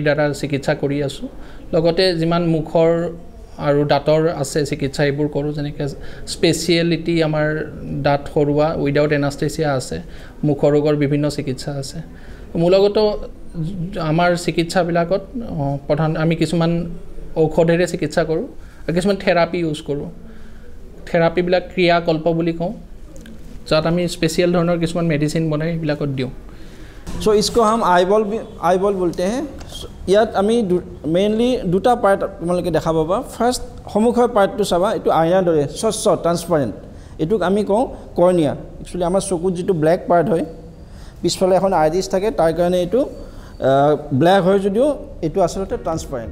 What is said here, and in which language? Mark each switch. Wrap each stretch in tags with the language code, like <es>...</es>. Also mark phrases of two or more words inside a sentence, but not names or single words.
<as>দ্বাৰা চিকিৎসা কৰি আছোঁ লগতে যিমান মুখৰ আৰু দাঁতৰ আছে চিকিৎসা এইবোৰ কৰোঁ যেনেকৈ স্পেচিয়েলিটি আমাৰ দাঁত সৰোৱা</as> <en>without anaesthesia</en> <as>আছে মুখৰ ৰোগৰ বিভিন্ন চিকিৎসা আছে মূলগত আমাৰ চিকিৎসাবিলাকত প্ৰধান আমি কিছুমান ঔষধেৰে চিকিৎসা কৰোঁ আৰু কিছুমান থেৰাপি ইউজ কৰোঁ থেৰাপিবিলাক ক্ৰিয়াকল্প বুলি কওঁ যাত আমি স্পেচিয়েল ধৰণৰ কিছুমান মেডিচিন বনাই সেইবিলাকত দিওঁ</as> <hi>सो इसको हम आईबॉल बोलते हैं</hi> <as>ইয়াত আমি মেইনলি দুটা পাৰ্ট তোমালোকে দেখা পাবা ফাৰ্ষ্ট সন্মুখৰ পাৰ্টটো চাবা এইটো আইনাৰ দৰে স্বচ্ছ ট্ৰান্সপাৰেণ্ট এইটোক আমি কওঁ কৰ্নিয়া একচুৱেলি আমাৰ চকুত যিটো</as> <en>black part</en> <as>হয় পিছফালে এখন আইৰিছ থাকে তাৰ কাৰণে এইটো ব্লেক হয় যদিও এইটো আচলতে ট্ৰান্সপাৰেণ্ট</as>